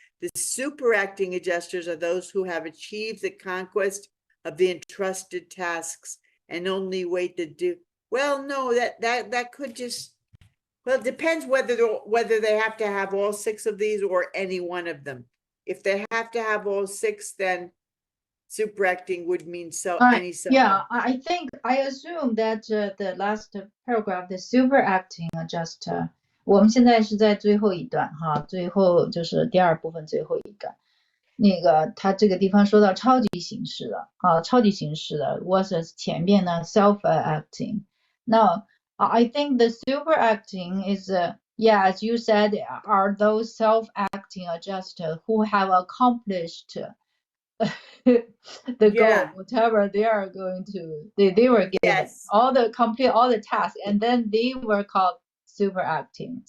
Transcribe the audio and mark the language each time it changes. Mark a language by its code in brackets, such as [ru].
[en] The superacting adjusters are those who have achieved the conquest of the entrusted tasks and only wait to do. Well, no, that could just, well, it depends whether they have to have all 6 of these or any one of them. If they have to have all 6, then superacting would mean any self. Yeah, I assume that the last paragraph, the superacting adjuster, [zh] 我们现在是在最后一段哈，最后就是第二部分最后一段。那个他这个地方说到超级形式的超级形式的 versus 前面呢 self-acting. [en] Now, I think the superacting is, yeah, as you said, are those self-acting adjusters who have accomplished the goal, whatever they are going to, they were given all the tasks, and then they were called superacting.